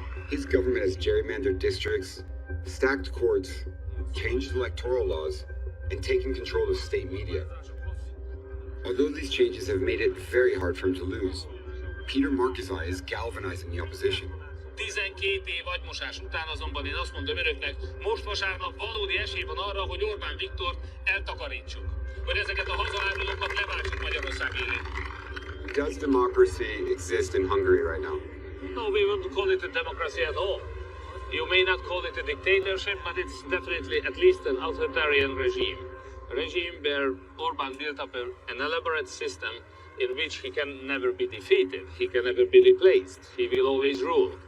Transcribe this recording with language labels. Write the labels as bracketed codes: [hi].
[en] His government has gerrymandered districts, stacked courts, changed electoral laws, and taken control of state media. Although these changes have made it very hard for him to lose, Peter Markizai is galvanizing the opposition. [hu] 12 év agymosás után azonban én azt mondom önöknek, most vasárnap valódi esély van arra, hogy Orbán Viktort eltakarítsuk. Hogy ezeket a hazaárulókat leváltsuk Magyarország élén. [en] Does democracy exist in Hungary right now? No, we won't call it a democracy at all. You may not call it a dictatorship, but it's definitely at least an authoritarian regime. A regime where Orbán built up an elaborate system in which he can never be defeated, he can never be replaced, he will always rule.